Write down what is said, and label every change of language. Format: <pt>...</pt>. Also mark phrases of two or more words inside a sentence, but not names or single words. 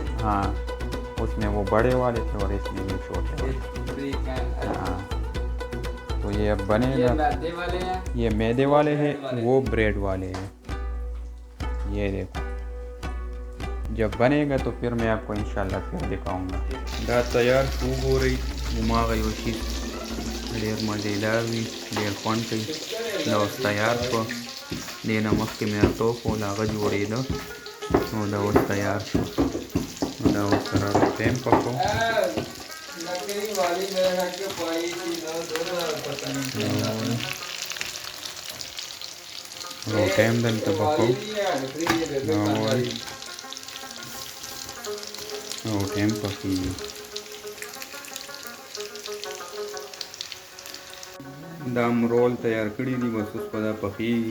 <ur>ہاں، اس میں وہ بڑے والے تھے اور اس میں یہ چھوٹے ये वाले। بریک ہے. ہاں، تو یہ اب ये बनेगा। میدے والے ہیں, یہ میدے والے ہیں, بریڈ والے. وہ بریڈ والے ہیں. یہ دیکھو، جب بنے گا تو پھر میں آپ کو انشاءاللہ پھر دکھاؤں گا.</ur> <ps>دا تیار شو، وګورئ، هماغه یو شي ډېر مزېدار وي، ډېر خوند کوي. دا اوس تیار شوه، دې نه مخکې مې راته وښول، هغه جوړېده، نو دا اوس تیار شو. نو دا اوس سره ټایم پکوو.</ps> <ur>لکڑی والی میرے گھر کے پائی تھی نا، دو پتا نہیں.</ur> <ps>نو ټایم دلته پکوو، او ټایم پکېږي. دا م رول تیار کړي دي، بس اوس په دا پخېږي.</ps>